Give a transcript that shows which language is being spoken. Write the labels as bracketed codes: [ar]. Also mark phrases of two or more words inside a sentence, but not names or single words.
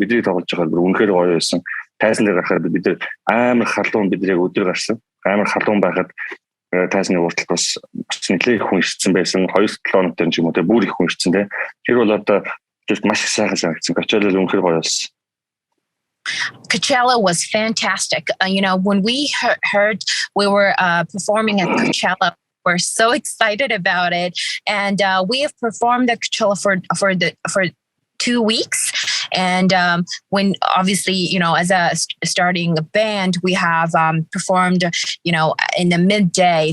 [mn] Бидний тоглож байгаа бүр үнэхээр гоё байсан. Тайзан дээр гарахад бид амар халуун бид яг өдөр гарсан. Амар халуун байхад тайзны уртал бас нэлээд их хүн ирсэн байсан. 2-7 хоног ч юм уу те бүр их хүн ирсэн те. Тэр бол одоо маш их сайхан санагдсан. Coachella үнэхээр гоё болсон. [en] Coachella was fantastic. When we heard we were performing at Coachella, we're so excited about it, and we have performed at Coachella for 2 weeks. And when obviously, as a starting band, we have performed, in the midday.